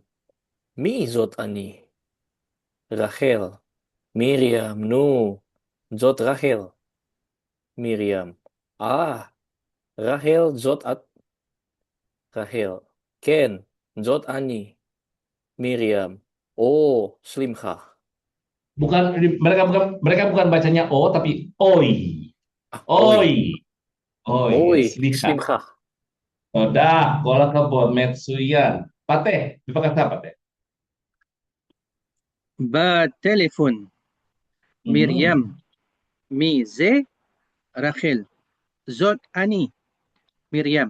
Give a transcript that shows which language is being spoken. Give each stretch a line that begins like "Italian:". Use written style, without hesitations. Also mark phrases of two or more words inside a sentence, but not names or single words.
Hebrew: מי זאת אני? רחל. מרים, נו. זאת רחל. מרים. רחל, זאת את. רחל. כן, זאת אני. מרים. סליחה.
Indonesian: Mereka bukan bacanya O, tapi oi. Oi. Oi,
Hebrew: slicha. סליחה. תודה, כל הכבוד, מצוין. פתה, בבקשה, פתה. בטלפון. מרים. מי זה? רחל. זאת אני. מרים.